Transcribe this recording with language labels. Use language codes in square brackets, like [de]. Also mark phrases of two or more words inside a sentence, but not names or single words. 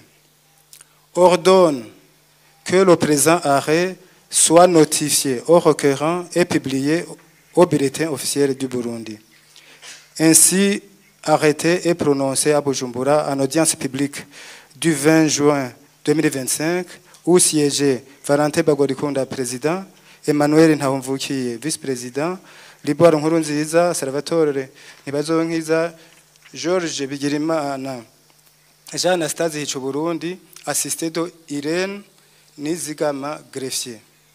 [fr] Ordonne que le présent arrêt soit notifié au requérant et publié au bulletin officiel du Burundi. Ainsi, arrêté et prononcé à Bujumbura en audience publique du 20 juin 2025, où siégeaient Valentin Bagorikunda, président, Emmanuel Ntahomvukiye, vice-président, Liboire Nkurunziza, Salvatore Ntibazonkiza, Georges Bigirimana, Jean Anastase Hicuburundi, assisté de Irène Nizigama, greffier.